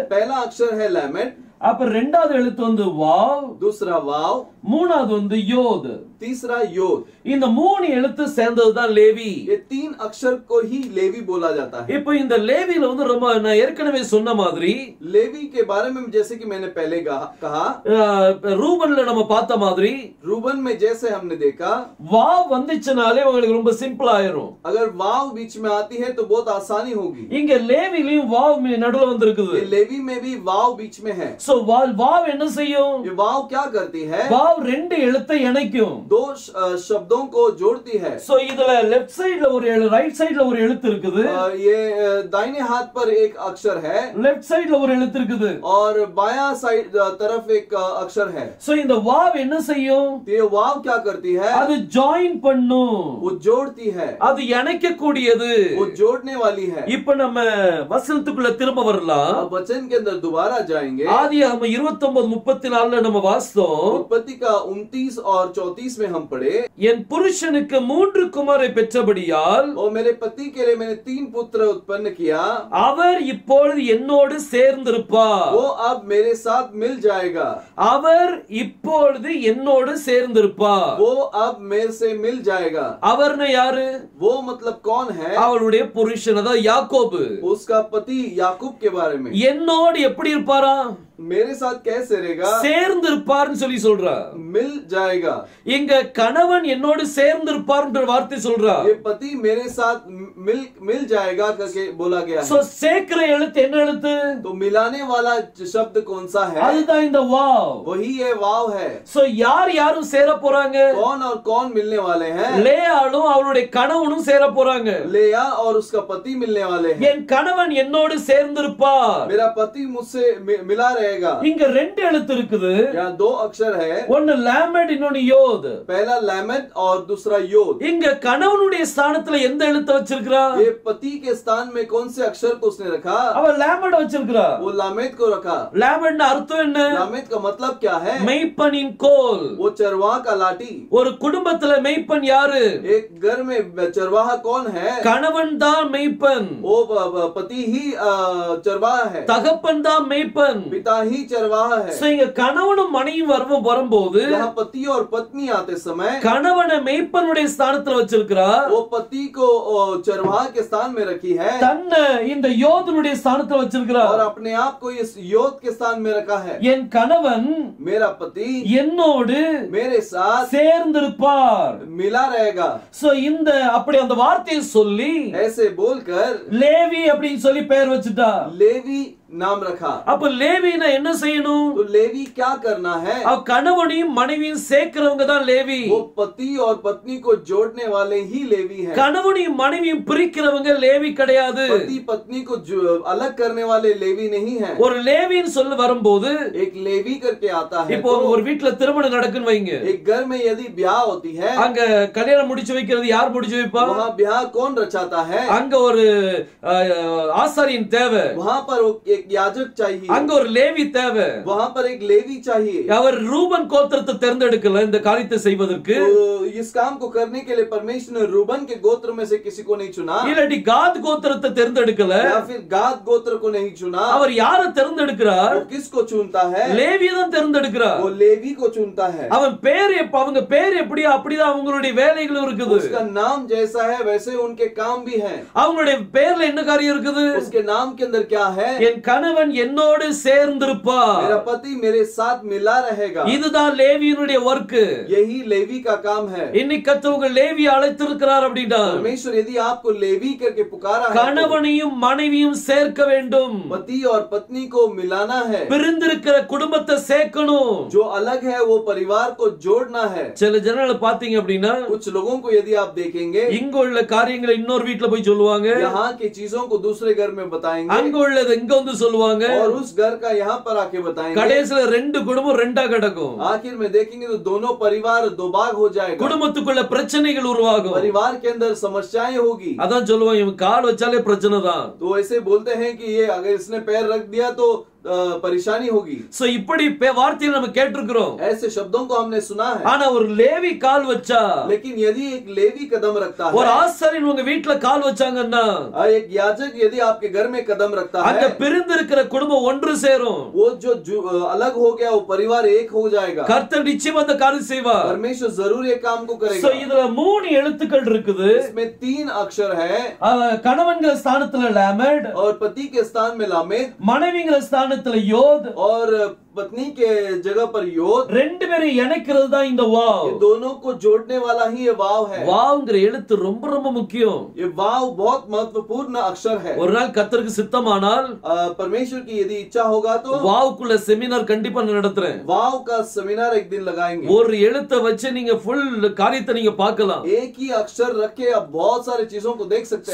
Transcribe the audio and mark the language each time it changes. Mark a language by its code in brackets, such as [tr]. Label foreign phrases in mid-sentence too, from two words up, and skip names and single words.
[hi] पहला अक्षर है लैमेट, [ta] அப்ப இரண்டாவது எழுத்து வந்து வாவ், [hi] दूसरा वाव, [ta] மூணாவது வந்து யோத். [hi] तीसरा योद। [ta] இந்த 3 எழுத்து சேர்ந்ததுதான் லேவி. [hi] ये 3 अक्षर को ही लेवी बोला जाता है। [ta] இப்போ இந்த லேவில வந்து ரொம்ப நான் ஏற்கனவே சொன்ன மாதிரி [hi] लेवी के बारे में जैसे कि मैंने पहले कहा, [ta] ரூபன்ல நம்ம பார்த்த மாதிரி [hi] रूबन में जैसे हमने देखा, [ta] வாவ் வந்துச்சுனாலே உங்களுக்கு ரொம்ப சிம்பிள் ஆயிரும். [hi] अगर वाव बीच में आती है तो बहुत आसानी होगी। [ta] இங்க லேவிலயும் வாவ் நடுவுல வந்திருக்குது. [hi] ये लेवी में भी वाव बीच में है। [ta] சோ வாவ் என்ன செய்யும்? [hi] ये वाव क्या करती है? [ta] வாவ் 2 எழுத்தை இணைக்கும். [hi] 2 शब्दों को जोड़ती है। [ta] சோ இதுல [en] left side [ta] ஒரு [en] right side [ta] ஒரு எழுத்து இருக்குது. [hi] ये दाहिने हाथ पर एक अक्षर है, [en] left side [ta] ஒரு எழுத்து இருக்குது. [hi] और बायां साइड तरफ एक अक्षर है। [ta] சோ இந்த வாவ் என்ன செய்யும்? [hi] तो ये वाव क्या करती है? [ta] அது ஜாயின் பண்ணும். [hi] वो जोड़ती है, [ta] அது இணைக்க கூடியது. [hi] वो जोड़ने वाली है। [ta] இப்ப நம்ம வசனத்துக்குள்ள திரும்ப வரலாம். [hi] अब वचन के अंदर दोबारा जाएंगे। [ta] ஆதி ஆதியாகமம் 29:34 நம்ம வாசித்தோம். [hi] उत्पत्ति का 29 और 34 में हम पढ़े, [ta] என் புருஷனுக்கு 3 குமாரை பெற்றபடியால் [hi] और मेरे पति के लिए मैंने 3 पुत्र उत्पन्न किया, [ta] அவர் இப்பொழுது என்னோடு சேர்ந்திருப்பார். [hi] वो अब मेरे साथ मिल जाएगा, [ta] அவர் இப்பொழுது என்னோடு சேர்ந்திருப்பார். [hi] वो अब मेरे से मिल जाएगा। [ta] அவர்னா யாரு? [hi] वो मतलब कौन है? [ta] அவளுடைய புருஷன், அதாவது யாக்கோபு. [hi] उसका पति याकूब के बारे में। [ta] என்னோடு எப்படி இருப்பாரா? [hi] मेरे साथ कैसे रहेगा? [ta] சேர்ந்திருப்பார்னு சொல்லி சொல்றா. [hi] मिल जाएगा। [ta] இங்க கணவன் என்னோடு சேர்ந்திருப்பார்ன்ற வார்த்தை சொல்றா. [hi] ये पति मेरे साथ मिल जाएगा करके बोला गया [ta] சோ [hi] है। [ta] சேர்க்கிற எழுத்து என்ன எழுத்து? [hi] तो मिलाने वाला शब्द कौन सा है? [ta] அதுதான் இந்த வாவ். [hi] वही ये वाव है। [ta] சோ யாரும் சேர போறாங்க? [hi] कौन और कौन मिलने वाले हैं? [ta] லேயாளும் அவளுடைய கணவனும் சேர போறாங்க. [hi] लेया और उसका पति मिलने वाले हैं। [ta] என் கணவன் என்னோடு சேர்ந்திருப்பார். [hi] मेरा पति मुझसे मिला रहेगा। [ta] இங்க 2 எழுத்து இருக்குது. [hi] यहाँ 2 अक्षर है, [ta] ஒன்னு லாமெட், இன்னொன்னு யோத். [hi] पहला लैमेट और दूसरा योद। [ta] இங்க கணவனுடைய ஸ்தானத்துல எந்த எழுத்து வச்சிருக்கா? [hi] ये पति के स्थान में कौन से अक्षर को उसने रखा? [ta] அவ லாமெட் வச்சிருக்கா. [hi] वो लामेत को रखा। [ta] லாமெட்னா அர்த்தம் என்ன? [hi] लामेत का मतलब क्या है? [ta] மெய்ப்பனின் கோல். [hi] वो चरवाह का लाठी। [ta] ஒரு குடும்பத்துல மெய்ப்பன் யாரு? [hi] एक घर में चरवाहा कौन है? [ta] கணவன் தான் மெய்ப்பன். [hi] वो पति ही चरवाहा है, [ta] தகப்பன் தான் மெய்ப்பன். [hi] पिता ही चरवाहा है। [ta] சோ இங்க கணவனும் மனைவியும் வரும்போது [hi] यहाँ पति और पत्नी आते समय [ta] கணவனை மெய்ப்பனுடைய ஸ்தானத்துல வச்சிருக்கிறா. [hi] वो पति को चरवाहा के स्थान में रखी है, [ta] தன்னை இந்த யோதனுடைய ஸ்தானத்துல வச்சிருக்கிறா. [hi] और अपने आप को इस योद के स्थान में रखा है। [ta] என் கணவன் [hi] मेरा पति [ta] என்னோடு [hi] मेरे साथ [ta] சேர்ந்திருப்பார். [hi] मिला रहेगा। [ta] சோ இந்த அப்படி அந்த வார்த்தையை சொல்லி [hi] ऐसे बोलकर [ta] லேவி அப்படின்னு சொல்லி பெயர் வச்சுட்டா. [hi] लेवी नाम रखा। [ta] அப்ப லேவினா என்ன செய்யணும்? [hi] तो लेवी क्या करना है? [ta] அவ கணவனையும் மனைவியும் சேர்க்கிறவங்க தான் லேவி. [hi] वो पति और पत्नी को जोड़ने वाले ही लेवी हैं। [ta] கணவனையும் மனைவியும் பிரிக்கிறவங்க லேவி கிடையாது. [hi] पति पत्नी को अलग करने वाले लेवी नहीं है। [ta] ஒரு லேவின்னு சொல்ல வரும்போது [hi] एक लेवी करके आता है। [ta] இப்போ ஒரு வீட்ல திருமணம் நடக்குன்னு வைங்க. [hi] एक घर में यदि ब्याह होती है, [ta] அங்க கல்யாணம் முடிச்சு வைக்கிறது யார் முடிச்சு வைப்பா? [hi] वहाँ ब्याह कौन रचाता है? [ta] அங்க ஒரு ஆசாரியன் தேவை. [hi] वहाँ पर एक याजक चाहिए, [ta] அங்க ஒரு லேவி தேவை. [hi] वहाँ पर एक लेवी चाहिए। [ta] அவர் ரூபன் கோத்திரத்தை தேர்ந்தெடுக்கல இந்த காரியத்தை செய்வதற்கு. [hi] तो इस काम को करने के लिए परमेश्वर ने रूबन के गोत्र में से किसी को नहीं चुना, [ta] இல்லாட்டி காத் கோத்திரத்தை தேர்ந்தெடுக்கல. [hi] या फिर गाद गोत्र को नहीं चुना। [ta] அவர் யாரை தேர்ந்தெடுக்கிறார்? [hi] वो किसको चुनता है? [ta] லேவியை தான் தேர்ந்தெடுக்கிறார். [hi] वो लेवी को चुनता है। [ta] அவன் பேர் அவங்க பேர் எப்படியோ அப்படிதான் அவங்களுடைய வேலைகளும் இருக்குது. [hi] उसका नाम जैसा है वैसे उनके काम भी हैं। [ta] அவங்களுடைய பேர்ல என்ன காரியம் இருக்குது? [hi] उसके नाम के अंदर क्या है? [ta] என் கணவன் என்னோடு சேர்ந்திருப்பார். [hi] मेरा पति मेरे साथ मिला रहेगा। [ta] இதுதான் லேவியினுடைய வர்க். [hi] यही लेवी का काम है। [ta] இன்னைக்கு கர்த்தர் லேவியை அழைத்திருக்கிறார் அப்படினா [hi] परमेश्वर यदि आपको लेवी करके पुकारा है, [ta] கணவனையும் மனைவியும் சேர்க்க வேண்டும். [hi] पति और पत्नी को मिलाना है। [ta] பிரிந்திருக்கிற குடும்பத்தை சேர்க்கணும். [hi] जो अलग है वो परिवार को जोड़ना है। [ta] சில ஜனங்களை பாத்தீங்க அப்படினா [hi] कुछ लोगों को यदि आप देखेंगे, [ta] இங்க உள்ள காரியங்களை இன்னொரு வீட்ல போய் சொல்லுவாங்க, [hi] यहाँ की चीजों को दूसरे घर में बताएंगे, [ta] அங்க உள்ளது இங்க வந்து சொல்லுவாங்க, [hi] और उस घर का यहाँ पर आके बताएंगे। [ta] கடைசில ரெண்டு குடும்பம் ரெண்டா கிடக்கும். [hi] आखिर में देखेंगे तो दोनों परिवार दो भाग हो जाएगा। [ta] குடும்பத்துக்குள்ள பிரச்சனைகள் உருவாகும். [hi] परिवार के अंदर समस्याएं होगी। [ta] அதான் சொல்லுவாங்க, இவன் கால் வச்சாலே பிரச்சனை தான். [hi] तो ऐसे बोलते हैं कि ये अगर इसने पैर रख दिया तो परेशानी होगी। [ta] சோ இப்படி வார்த்தையை நம்ம கேட்டிருக்கிறோம். [hi] ऐसे शब्दों को हमने सुना है। [ta] ஆனா ஒரு லேவி கால் வச்சா, [hi] लेकिन यदि एक लेवी कदम रखता है, [ta] ஒரு ஆசாரியன் உங்க வீட்ல கால் வச்சாங்கன்னா, [hi] एक याजक यदि आपके घर में कदम रखता [ta] அங்க [hi] है, [ta] பிரிந்திருக்கிற குடும்பம் ஒன்று சேரும். [hi] वो जो अलग हो गया वो परिवार एक हो जाएगा। [ta] கர்த்தர் நிச்சயம் அந்த காரியம் செய்வார். [hi] परमेश्वर जरूर ये काम को [ta] சோ [hi] करेगा। [ta] இதுல 3 எழுத்துக்கள் இருக்குது. [hi] इसमें 3 अक्षर है। [ta] கணவன்கிற ஸ்தானத்துல லாமெட், [hi] और पति के स्थान में लामेद, [ta] மனைவிங்கிற ஸ்தானத்துல யோத், [hi] और पत्नी के जगह पर योद। [ta] ரெண்டு பேரும் இணைக்கிறது தான் இந்த வாவ். [hi] ये दोनों को जोड़ने वाला ही ये वाव है। [ta] வாவ்ங்கிற எழுத்து ரொம்ப ரொம்ப முக்கியம். [hi] ये वाव बहुत महत्वपूर्ण अक्षर है। [ta] ஒரு நாள் கர்த்தருக்கு சித்தமானால் [hi] परमेश्वर की यदि इच्छा होगा तो [ta] வாவுக்குள்ள செமினார் கண்டிப்பா நடத்துறேன். [hi] वाव का सेमिनार एक दिन लगाएंगे। [ta] ஒரு எழுத்தை வச்சு நீங்க ஃபுல் காரியத்தை நீங்க பார்க்கலாம். [hi] एक ही अक्षर रख के आप बहुत सारी चीजों को देख सकते